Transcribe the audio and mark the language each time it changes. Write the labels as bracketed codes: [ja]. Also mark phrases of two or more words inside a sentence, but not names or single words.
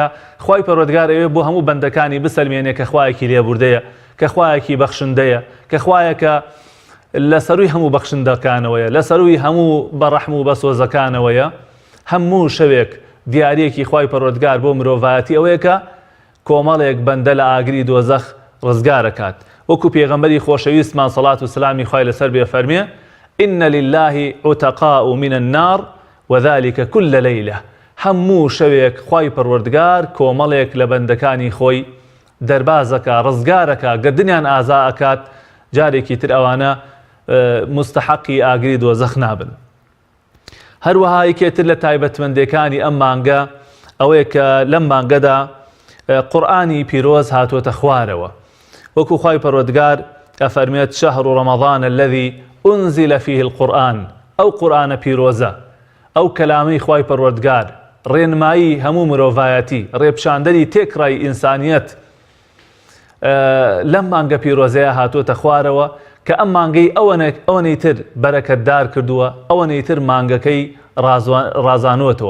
[ckb] خوای پەروەردگار ئەوێ بۆ هەموو بەندەکانی بسەلمێنێ کە خوایەکی لێبوردەیە، کە خوایەکی بەخشندەیە، کە خوایەکە لە سەرووی هەموو بەخشندەکانەوەیە، لە سەرووی هەموو بەڕەحم و بەسۆزەکانەوەیە. هەموو شەوێک دیارەیەکی خوای پەروەردگار بۆ مرۆڤایەتی ئەوەیە کە کۆمەڵێک بەندە لە ئاگری دۆزەخ ڕزگارەکات. وەکو پێغەمبەری خۆشەویستمان سەڵات و سلامی خوای لەسەر بێ فەرمێ [ar] إن لله عتقاء من النار وذلك كل ليلة. [ckb] هەموو شەوێک خوای پەروەردگار کۆمەڵێک لە بەندەکانی خۆی دەربازەکە، ڕزگارەکە، گردنیان ئازا ئەکات. جارێکی تر ئەوانە مستحقی ئاگری دۆزەخ نابن. هەروەها یەکێتر لە تایبەتمەندیەکانی ئەم مانگە ئەوەیە کە لەم مانگەدا قورئانی پیرۆز هاتوۆتە خوارەوە. وەکو خوای پەروەردگار ئەفەرمێت [ar] شەهر ڕەمەضان الذي أنزل فيه القرآن، [ckb] ئەو قورئانە پیرۆزە، ئەو کەلامەی خوای پەروەردگار، ڕێنمایی هەموو مرۆڤایەتی، ڕێپشاندەری تێکڕای ئینسانیەت لەم مانگە پیرۆزەیە هاتوۆتە خوارەوە کە ئەم مانگەی ئەوەنەی تر بەرەکەتدار کردووە، ئەوەنەی تر مانگەکەی ڕازانوتەوە.